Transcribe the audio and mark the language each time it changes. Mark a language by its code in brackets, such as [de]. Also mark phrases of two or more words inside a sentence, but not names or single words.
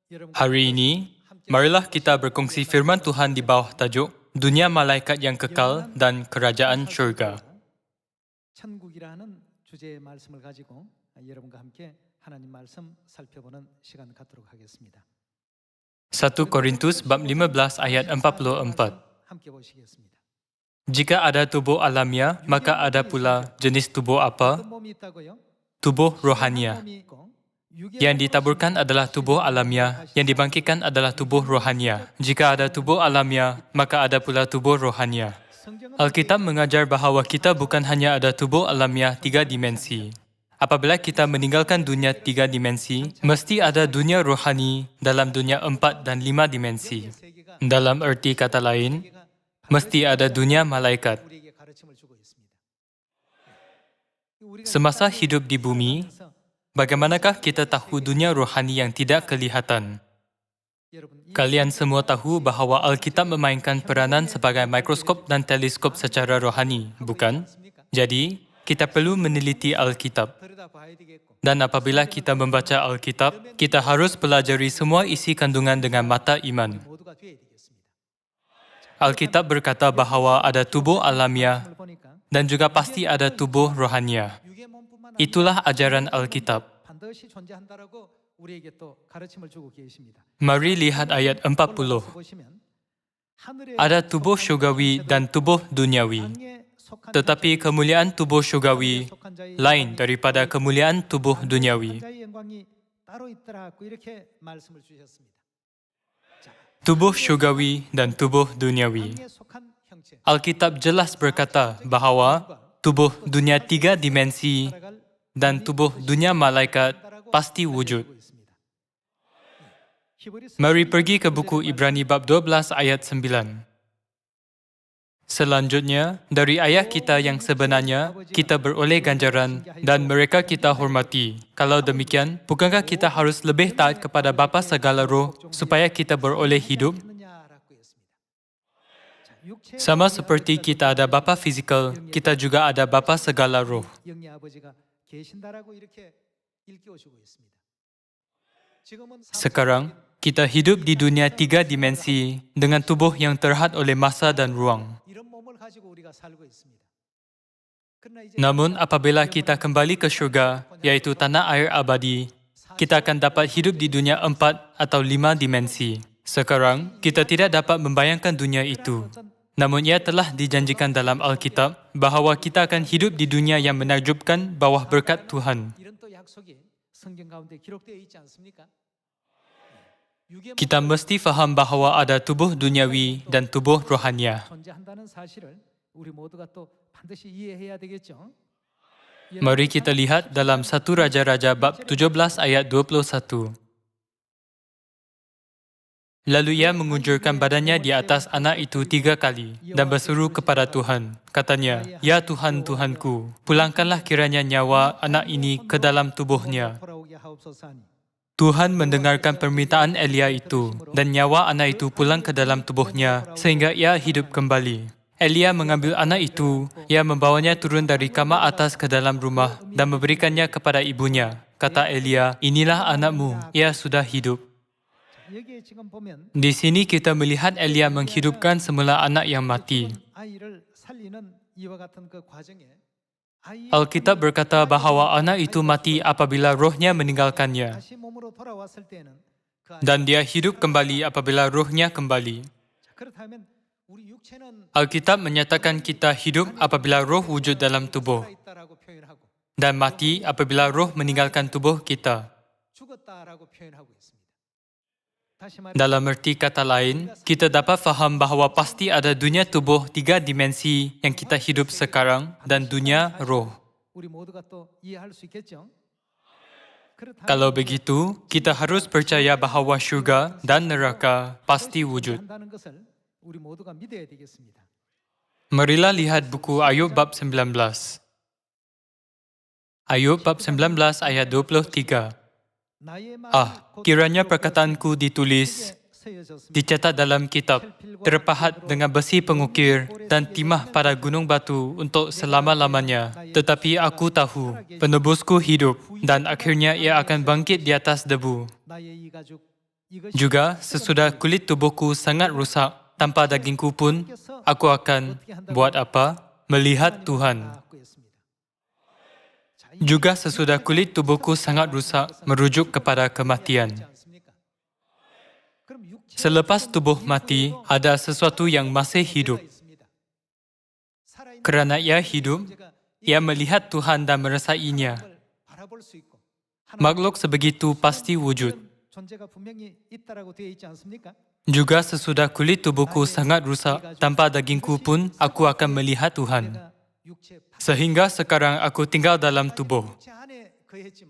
[ms] Hari ini, marilah kita berkongsi firman Tuhan di bawah tajuk Dunia Malaikat yang Kekal dan Kerajaan Syurga. [ko] 천국이라는 주제의 말씀을 가지고 여러분과 함께 하나님 말씀 살펴보는 시간 갖도록 하겠습니다. [ms] 1 Korintus bab 15 ayat 44. [ko] 함께 보시겠습니다. [ms] Jika ada tubuh alamiah, maka ada pula jenis tubuh apa? [ko] 어떤 몸이 있다고요? [ms] Tubuh rohania. [ko] 몸이 있고 [ms] Yang ditaburkan adalah tubuh alamiah, yang dibangkitkan adalah tubuh rohania. Jika ada tubuh alamiah, maka ada pula tubuh rohania. Alkitab mengajar bahawa kita bukan hanya ada tubuh alamiah 3 dimensi. Apabila kita meninggalkan dunia 3 dimensi, mesti ada dunia rohani dalam dunia 4 dan 5 dimensi. Dalam erti kata lain, mesti ada dunia malaikat. [ko] 우리에게 가르침을 주고 있습니다. [ms] Semasa hidup di bumi, bagaimanakah kita tahu dunia rohani yang tidak kelihatan? Kalian semua tahu bahawa Alkitab memainkan peranan sebagai mikroskop dan teleskop secara rohani, bukan? Jadi, kita perlu meneliti Alkitab. [ko] 들여다봐야 되겠고 [ms] Dan apabila kita membaca Alkitab, kita harus pelajari semua isi kandungan dengan mata iman. [ko] 모두가 돼야 되겠습니다. [ms] Alkitab berkata bahawa ada tubuh alamiah [ko] 오늘 보니까 [ms] dan juga pasti ada tubuh rohania. [ko] 육의 몸뿐만 [ms] Itulah ajaran Alkitab. [ko] 반드시 존재한다라고 우리에게 또 가르침을 주고 계십니다. [ms] Mari lihat ayat 40. [ko] 보시면 하늘의 [ms] Ada tubuh syurgawi dan tubuh duniawi. [ko] 땅에 속한 [ms] Tetapi kemuliaan tubuh syurgawi [ko] 속한 자의 [ms] lain daripada kemuliaan tubuh duniawi. [ko] 자의 영광이 따로 있더라고 이렇게 말씀을 주셨습니다. 자, [ms] Tubuh syurgawi dan tubuh duniawi. [ko] 땅에 속한 형체 [ms] Alkitab jelas berkata bahawa tubuh dunia 3 dimensi [ko] 살아갈 [ms] dan tubuh dunia malaikat pasti wujud. [ko] 있습니다. 히브리서 [ms] Mari pergi ke buku Ibrani bab 12 ayat 9. Selanjutnya, dari ayah kita yang sebenarnya, kita beroleh ganjaran dan mereka kita hormati. Kalau demikian, bukankah kita harus lebih taat kepada Bapa segala roh supaya kita beroleh hidup? [ko] 있느냐라고 했습니다. 자, 육체 [ms] Sama seperti kita ada Bapa fizikal, kita juga ada Bapa segala roh. [ko] 영의 아버지가 계신다라고 이렇게 일깨워주고 있습니다. 지금은 [ms] Sekarang, kita hidup di dunia 3 dimensi dengan tubuh yang terhad oleh masa dan ruang. [ko] 이런 몸을 가지고 우리가 살고 있습니다. 그러나 이제 [ms] Namun apabila kita kembali ke syurga, yaitu tanah air abadi, kita akan dapat hidup di dunia 4 atau 5 dimensi. Sekarang, kita tidak dapat membayangkan dunia itu. Namun ia telah dijanjikan dalam Alkitab bahawa kita akan hidup di dunia yang menakjubkan bawah berkat Tuhan. [ko] 이런 또 약속이 성경 가운데 기록되어 있지 않습니까? 육의 [ms] Kita mesti faham bahawa ada tubuh duniawi dan tubuh rohania. [ko] 존재한다는 사실을 우리 모두가 또 반드시 이해해야 되겠죠. [ms] Mari kita lihat dalam 1 Raja-Raja bab 17 ayat 21. Lalu ia mengunjurkan badannya di atas anak itu 3 kali dan berseru kepada Tuhan. Katanya, "Ya Tuhan, Tuhanku, pulangkanlah kiranya nyawa anak ini ke dalam tubuhnya." [ko] 돌아오게 하옵소서하니. [ms] Tuhan mendengarkan permintaan Elia itu dan nyawa anak itu pulang ke dalam tubuhnya sehingga ia hidup kembali. Elia mengambil anak itu, ia membawanya turun dari kamar atas ke dalam rumah dan memberikannya kepada ibunya. Kata Elia, "Inilah anakmu, ia sudah hidup." [ko] 여기에 지금 보면 [ms] Di sini kita melihat Elia menghidupkan semula anak yang mati. [ko] 아이를 살리는 이와 같은 그 과정에 아이의 [ms] Alkitab berkata bahawa anak itu mati apabila rohnya meninggalkannya [ko] 다시 몸으로 돌아왔을 때는 그 아이, [ms] dan dia hidup kembali apabila rohnya kembali. [ko] 자, 그렇다면 우리 육체는 [ms] Alkitab menyatakan kita hidup apabila roh wujud dalam tubuh [ko] 살아있다라고 표현하고 [ms] dan mati apabila roh meninggalkan tubuh kita. [ko] 죽었다라고 표현하고 있습니다. 다시 말해 [ms] Dalam erti kata lain, kita dapat faham bahawa pasti ada dunia tubuh 3 dimensi yang kita hidup sekarang dan dunia roh. [ko] 우리 모두가 또 이해할 수 있겠죠. 그렇다면 [ms] Kalau begitu, kita harus percaya bahawa syurga dan neraka pasti wujud. [ko] 한다는 것을 우리 모두가 믿어야 되겠습니다. [ms] Marilah lihat buku Ayub bab 19. Ayub bab 19 ayat 23. [ko] 나의 말이 곧 [ms] Kiranya perkataanku ditulis, [ko] 세워졌습니다. [ms] dicatat dalam kitab, terpahat dengan besi pengukir dan timah pada gunung batu untuk selama-lamanya. Tetapi aku tahu, penebusku hidup dan akhirnya ia akan bangkit di atas debu. [ko] 나의 이 가죽 이것이 [ms] Juga sesudah kulit tubuhku sangat rusak, tanpa dagingku pun, aku akan buat apa? Melihat Tuhan. [ko] 갖고 있습니다. 자, 이 [ms] Juga sesudah kulit tubuhku sangat rusak, merujuk kepada kematian. [ko] 있지 않습니까? 그럼 육체가 [ms] Selepas tubuh mati, ada sesuatu yang masih hidup. [ko] 있습니다. 살아있는 [ms] Kerana ia hidup, [ko] 존재가 [ms] ia melihat Tuhan dan merasainya. [ko] 걸 바라볼 수 있고 [ms] Makhluk sebegitu pasti wujud. [ko] 그런 존재가 분명히 있다라고 되어 있지 않습니까? [ms] Juga sesudah kulit tubuhku sangat rusak, tanpa dagingku pun, aku akan melihat Tuhan. [ko] 내가 육체 [ms] Sehingga sekarang aku tinggal dalam tubuh. [ko] 육체 안에 거했지만